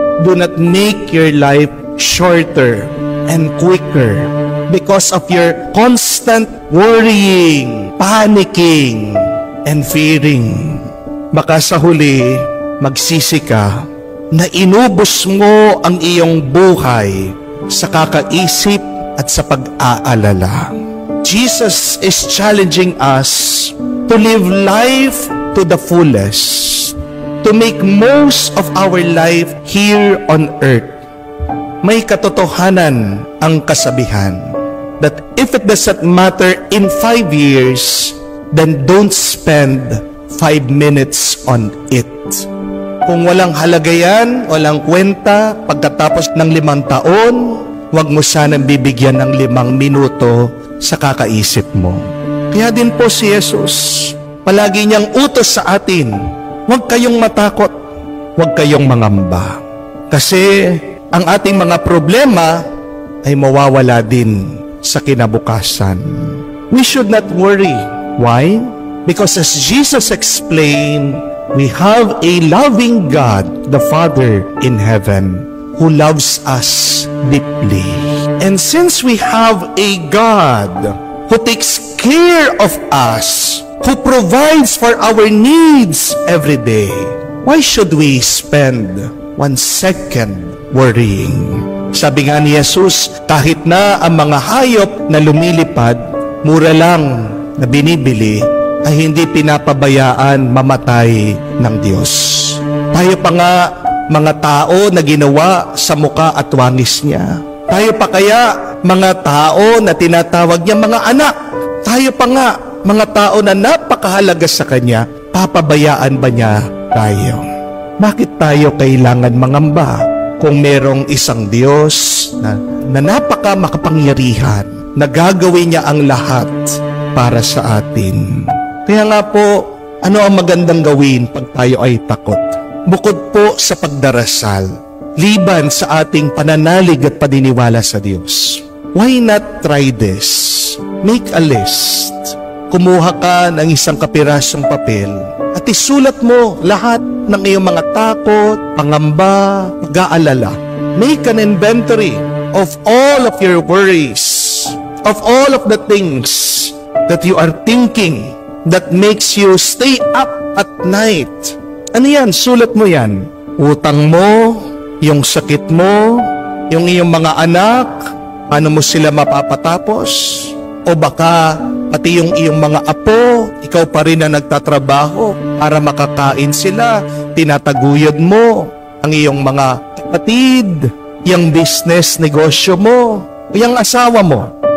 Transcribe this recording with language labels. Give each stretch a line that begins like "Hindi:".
English: Do not make your life shorter and quicker because of your constant worrying, panicking, and fearing.
Filipino: Baka sa huli, magsisi ka na inubos mo ang iyong buhay sa kakaisip at sa pag-aalala.
English: Jesus is challenging us to live life to the fullest, to make most of our life here on earth.
Filipino: May katotohanan ang kasabihan
English: that if it doesn't matter in 5 years, then don't spend 5 minutes on it.
Filipino: Kung walang halaga yan, walang kwenta, pagkatapos ng 5 taon, huwag mo sanang bibigyan ng 5 minuto sa kakaisip mo. Kaya din po si Jesus, palagi niyang utos sa atin, huwag kayong matakot, huwag kayong mangamba. Kasi ang ating mga problema ay mawawala din sa kinabukasan.
English: We should not worry. Why? Because as Jesus explained, we have a loving God, the Father in heaven, who loves us deeply. And since we have a God who takes care of us, who provides for our needs every day, why should we spend 1 second worrying?
Filipino: Sabi nga ni Jesus, kahit na ang mga hayop na lumilipad, mura lang na binibili, ay hindi pinapabayaan mamatay ng Diyos. Tayo pa nga mga tao na ginawa sa muka at wangis niya. Tayo pa kaya mga tao na tinatawag niya mga anak. Tayo pa nga mga tao na napakahalaga sa Kanya. Papabayaan ba niya tayo? Bakit tayo kailangan mangamba kung merong isang Diyos na napaka makapangyarihan, na gagawin niya ang lahat para sa atin? Kaya nga po, ano ang magandang gawin pag tayo ay takot? bukod po sa pagdarasal, liban sa ating pananalig at paniniwala sa Diyos,
English: why not try this? Make a list.
Filipino: Kumuha ka ng isang kapirasong papel at isulat mo lahat ng iyong mga takot, pangamba, pag-aalala.
English: Make an inventory of all of your worries, of all of the things that you are thinking that makes you stay up at night.
Filipino: Ano yan? Sulat mo yan. Utang mo, yung sakit mo, yung iyong mga anak, paano mo sila mapapatapos? O baka pati yung iyong mga apo, ikaw pa rin na nagtatrabaho para makakain sila, tinataguyod mo ang iyong mga kapatid, yung business, negosyo mo, yung asawa mo.